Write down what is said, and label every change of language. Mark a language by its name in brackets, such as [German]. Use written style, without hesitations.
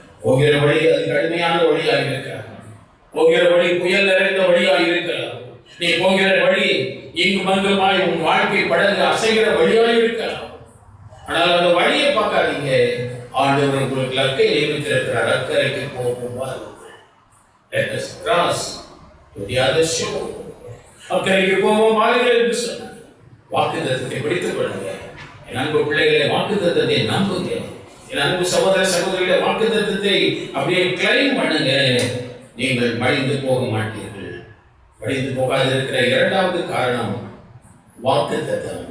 [Tamil] போகிற வழி அது கடுமையான வழியாக இருக்கிறார். போகிற வழி புயல் நிறைந்த வழியாக இருக்கலாம். நீ போகிற வழி இங்கு அங்குமாய் உன் வாழ்க்கை படகு அசைகிற வழியாக இருக்கலாம். ஆனால் அந்த வழியை பார்க்காதீங்க. ஆண்டவர் உங்களுக்கு லக்கை நியமித்திருக்கிறார். அக்கறைக்கு போகும்போது [English] let us cross to the other shore. [Tamil] அக்கறைக்கு போவோம் வாருங்கள் என்று சொன்னார். வாக்குத்தத்தத்தை பிடித்துக் கொள்ளுங்க. என் அன்பு பிள்ளைகளை, வாக்குத்தத்தத்தை நம்புங்க. என் அன்பு சகோதர சகோதரிகளை, வாக்குத்தத்தத்தை அப்படியே கிளைம் பண்ணுங்க. நீங்கள் மடிந்து போக மாட்டீர்கள். மடிந்து போகாதிருக்கிற 2வது காரணம் வாக்குத்தத்தம்.